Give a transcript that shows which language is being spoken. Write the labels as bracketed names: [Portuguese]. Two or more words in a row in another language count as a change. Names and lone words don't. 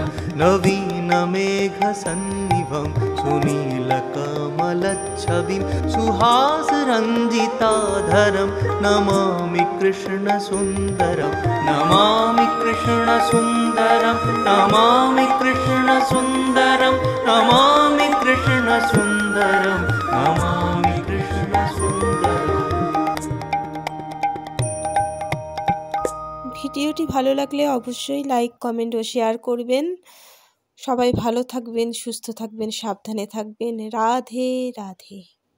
[Sanskrit] नवीनमेघसन्निभं सुनीलकमलच्छविं सुहासरञ्जिताधरं नमामि कृष्णसुन्दरं। नमामि कृष्णसुन्दरं नमामि कृष्णसुन्दरं नमामि कृष्णसुन्दरं नमामि कृष्णसुन्दरं। [Bangla] ভিডিওটি ভালো লাগলে অবশ্যই [English] like comment [Bangla] ও শেয়ার করবেন। সবাই ভালো থাকবেন, সুস্থ থাকবেন, সাবধানে থাকবেন। রাধে রাধে।